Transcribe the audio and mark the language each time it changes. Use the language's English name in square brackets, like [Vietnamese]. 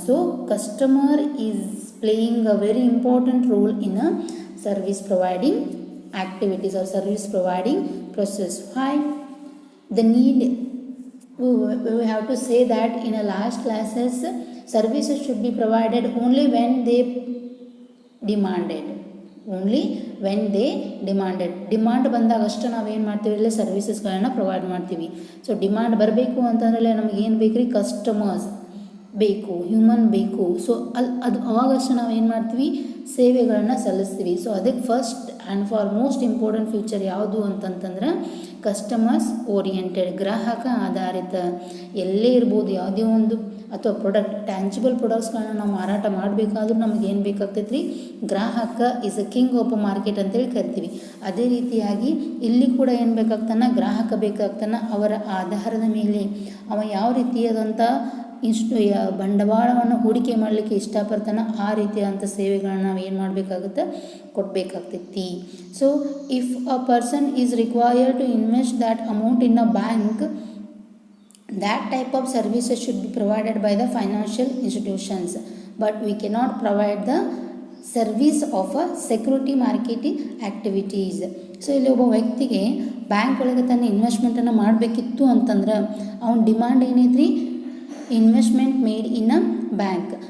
[English] So, customer is playing a very important role in a service providing activities or service providing process. Why? The need, we have to say that in a last classes, services should be provided only when they demanded. Only when they demand [Kannada] ಬಂದಾಗ ಅಷ್ಟು ನಾವೇನು ಮಾಡ್ತೀವಿ ಇಲ್ಲ ಸರ್ವಿಸಸ್ಗಳನ್ನು provide ಮಾಡ್ತೀವಿ. So demand ಬರಬೇಕು ಅಂತಂದ್ರೆ ನಮಗೆ ಏನು ಬೇಕು ರೀ, ಕಸ್ಟಮರ್ಸ್ ಬೇಕು, ಹ್ಯೂಮನ್ ಬೇಕು. ಸೊ ಅದು ಅವಾಗಷ್ಟು ನಾವು ಏನು ಮಾಡ್ತೀವಿ, ಸೇವೆಗಳನ್ನು ಸಲ್ಲಿಸ್ತೀವಿ. ಸೊ ಅದಕ್ಕೆ [English] first and for most important future [Kannada] ಯಾವುದು ಅಂತಂತಂದ್ರೆ ಕಸ್ಟಮರ್ಸ್ ಓರಿಯೆಂಟೆಡ್, ಗ್ರಾಹಕ ಆಧಾರಿತ. ಎಲ್ಲೇ ಇರ್ಬೋದು, ಯಾವುದೇ ಒಂದು ಅಥವಾ ಪ್ರಾಡಕ್ಟ್, ಟ್ಯಾಂಜಿಬಲ್ ಪ್ರಾಡಕ್ಟ್ಸ್ಗಳನ್ನ ನಾವು ಮಾರಾಟ ಮಾಡಬೇಕಾದ್ರೂ ನಮಗೆ ಏನು ಬೇಕಾಗ್ತೈತೆ ರೀ, ಗ್ರಾಹಕ [English] is a king of a market [Kannada] ಅಂತೇಳಿ ಕರಿತೀವಿ. ಅದೇ ರೀತಿಯಾಗಿ ಇಲ್ಲಿ ಕೂಡ ಏನು ಬೇಕಾಗ್ತಾನೆ, ಗ್ರಾಹಕ ಬೇಕಾಗ್ತಾನೆ. ಅವರ ಆಧಾರದ ಮೇಲೆ ಅವ ಯಾವ ರೀತಿಯಾದಂಥ ಬಂಡವಾಳವನ್ನು ಹೂಡಿಕೆ ಮಾಡಲಿಕ್ಕೆ ಇಷ್ಟಪಡ್ತಾನೆ, ಆ ರೀತಿಯಾದಂಥ ಸೇವೆಗಳನ್ನ ನಾವು ಏನು ಮಾಡಬೇಕಾಗುತ್ತೆ, ಕೊಡಬೇಕಾಗ್ತೈತಿ. [English] So if a person is required to invest that amount in a bank, that type of services should be provided by the financial institutions, but we cannot provide the service of a security marketing activities. [Kannada] So ಇಲ್ಲಿ ಒಬ್ಬ ವ್ಯಕ್ತಿಗೆ bank ಒಳಗೆ ತನ್ನ ಇನ್ವೆಸ್ಟ್ಮೆಂಟನ್ನು ಮಾಡಬೇಕಿತ್ತು ಅಂತಂದ್ರೆ ಅವನ demand ಏನೈತ್ರಿ, [English] Investment made in a bank.